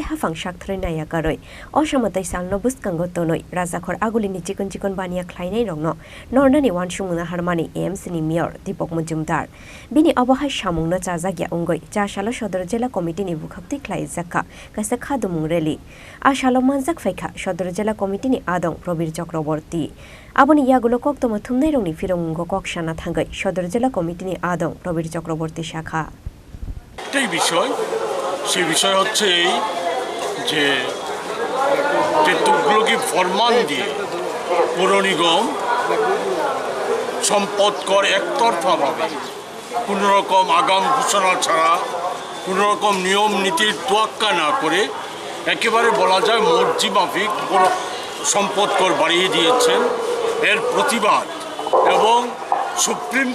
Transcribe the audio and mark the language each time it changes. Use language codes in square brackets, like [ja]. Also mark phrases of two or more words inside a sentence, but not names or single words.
[trp] hafang shakthrina yakaroi osamatai salno buskango tonoi Razakhor agulini chikon Baniya Khlainai rokno Normani wansumuna harmani AMC ni mayor Dipok Mujumdar bini abohai samungno chajagya ungoi chashalo Sadar Zila Committee ni Bwkhaktwi Khlaijakha Kaisa khadumung rally ashalo manjak phaikha Sadar Zila Committee ni adong Robir Chakraborty Aboni yagulo koktoma thumnai rongni fironggo kokshana thangai Sadar Zila Committee ni adong Robir Chakraborty শাখা [bn] এই বিষয় হচ্ছে এই যে তুগলকি ফরমান দিয়ে পৌর নিগম সম্পদ কর একতরফাভাবে কোনো রকম আগাম ঘোষণা ছাড়া কোনো রকম নিয়ম নীতির তোয়াক্কা না করে একেবারে বলা যায় মর্জি মাফিক সম্পদ কর বাড়িয়ে দিয়েছেন এর প্রতিবাদ এবং সুপ্রিম